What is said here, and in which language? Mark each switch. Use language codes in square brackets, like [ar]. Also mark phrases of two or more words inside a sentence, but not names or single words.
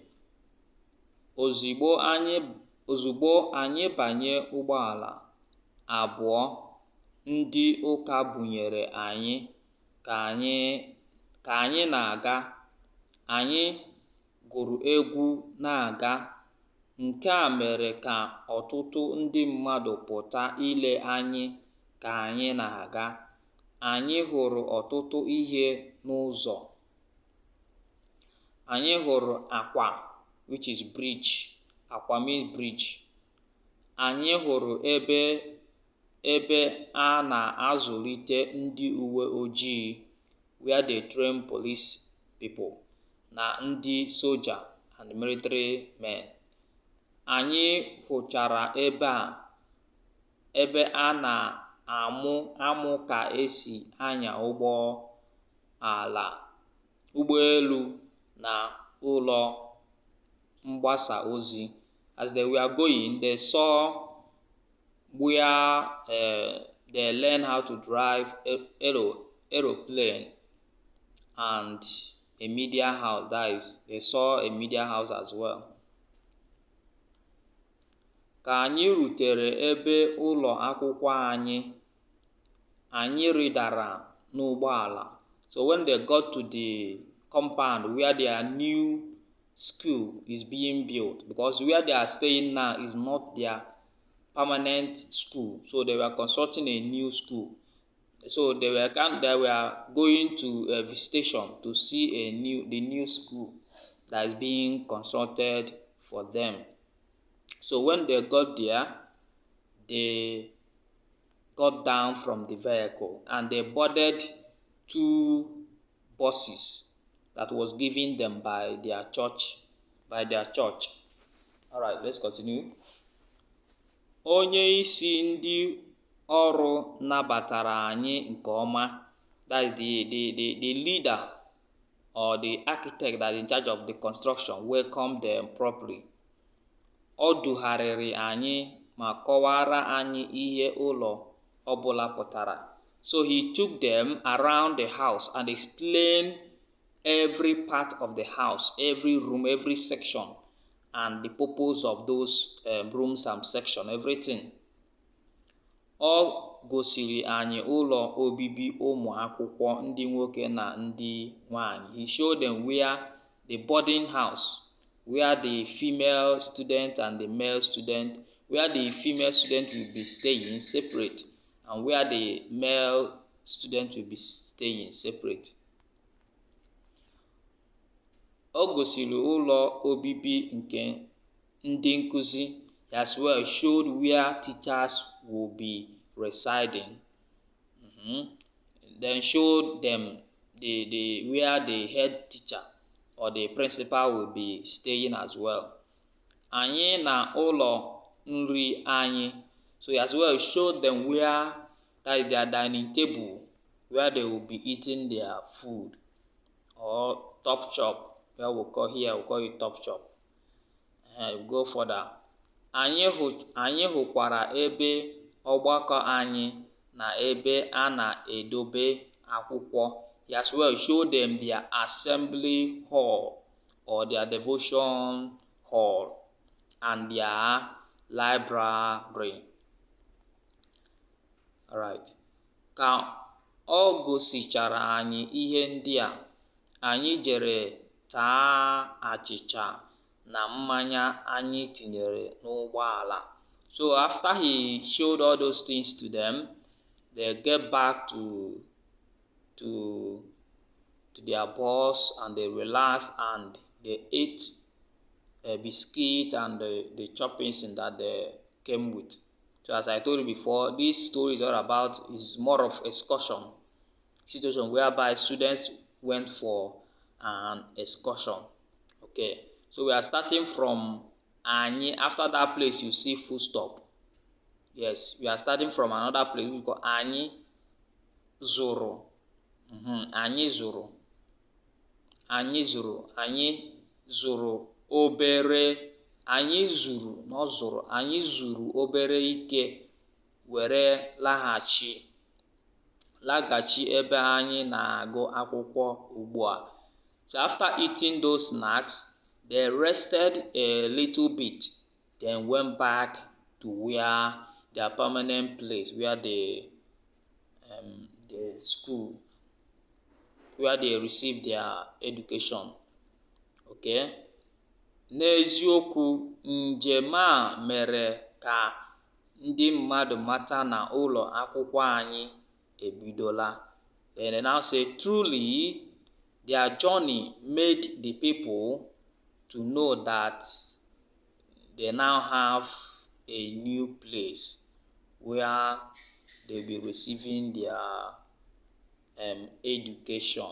[ig] Ozugbo anyị banye ụgbọala 2 ndị ụka bunyere anyị ka anyị na-aga, anyị gụrụ egwu na-aga. Nke a mere ka ọtụtụ ndị mmadụ pụta ile anyị ka anyị na-aga. Anyị hụrụ ọtụtụ ihe n'ụzọ. Anyị hụrụ akwa, [en] which is bridge. Akwa means bridge. [ig] Anyị hụrụ ebe a na-azụlite ndị uwe ojii, [en] where they train police people, [ig] na ndị soja [en] and military men. [ig] Anyị hụchara ebe a na-amụ ka esi anya ụgbọelu na ụlọ mgbasa ozi. [en] As they were going, they saw where they learn how to drive aeroplane and a media house. That is, they saw a media house as well. Ka anyị rutere ebe ụlọ akwụkwọ anyị, anyị rịdara n'ụgbọala. So when they got to the compound where their new school is being built, because where they are staying now is not their permanent school, so they were constructing a new school. So they were going to a visitation to see the new school that is being constructed for them. So when they got there, they got down from the vehicle and they boarded 2 buses that was given them by their church. All right, let's continue. [ig] Onye isi ndị ọrụ nabatara anyị nke ọma. [en] That is the leader or the architect that is in charge of the construction welcomed them properly. [ig] Ọ dugharịrị anyị ma kọwara anyị ihe ụlọ ọbụla pụtara. [en] So he took them around the house and explained every part of the house, every room, every section, and the purpose of those rooms and section, everything. [ig] Ọ gosiri anyị ụlọ obibi ụmụ akwụkwọ ndị nwoke na ndị nwanyị. [en] He showed them where the boarding house, where the female student and the male student, where the female student will be staying separate and where the male student will be staying separate. [ig] Ọ gosiri ụlọ obibi nke ndị nkuzi. [en] He as well showed where teachers will be residing. Then showed them where the head teacher or the principal will be staying as well. [ig] Anyị na ụlọ nri anyị. [en] So he as well showed them where that is their dining table, where they will be eating their food, or top shop, where we'll call it top shop. Go further. [ig] Anyị hụkwara ebe ọgbakọ anyị na ebe a na-edobe akwụkwọ. [en] He as well showed them their assembly hall or their devotion hall and their library. Alright. [ig] Ka ọ gosichara anyị ihe ndị a, anyị jere taa achịcha na mmanya anyị tinyere n'ụgbọala. [en] So after he showed all those things to them, they get back to their bus and they relaxed and they ate a biscuit and the choppings that they came with. So as I told you before, this story is more of excursion situation whereby students went for an excursion. Okay, so we are starting from Anyị. After that place, you see full stop. Yes, we are starting from another place we call [ig] Anyị zụrụ. Anyị zụrụ. Anyị zụrụ. Anyị zụrụ obere. Anyị zụrụ, not zụrụ. Anyị zụrụ obere ike were laghachi ebe anyị na-agụ akwụkwọ ugbu a. [en] So after eating those snacks, they rested a little bit, then went back to where their permanent place, where the school, where they received their education. Okay? [ig] N'eziokwu, njem a mere ka ndị mmadụ mata na ụlọ akwụkwọ anyị ebidola. [en] Then they now say, truly, their journey made the people to know that they now have a new place where they'll be receiving their education.